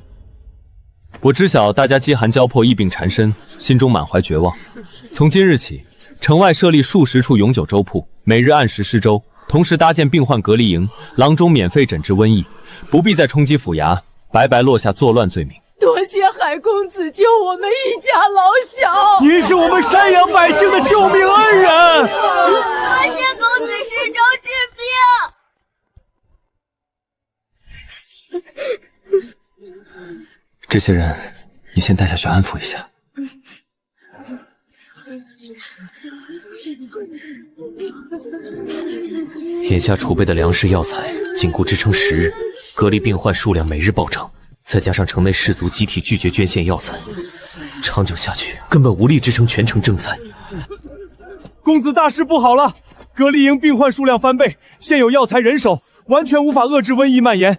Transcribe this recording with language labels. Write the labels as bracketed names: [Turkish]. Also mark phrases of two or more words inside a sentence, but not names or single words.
[Chinese] 我知曉大家飢寒交迫，疫病纏身，心中滿懷絕望。從今日起，城外設立數十處永久州鋪，每日按時施粥，同時搭建病患隔離營，郎中免費診治瘟疫，不必再衝擊府衙，白白落下作亂罪名。多謝海公子救我們一家老小，您是我們山陽百姓的救命恩人。多謝公子施粥治病。这些人，你先带下去安抚一下。眼下儲備的糧食藥材僅夠支撐10日，隔離病患數量每日暴漲。再加上城內士族集體拒絕捐獻藥材，長久下去根本無力支撐全城賑災。公子大事不好了！隔離營病患數量翻倍，現有藥材人手，完全無法遏制瘟疫蔓延。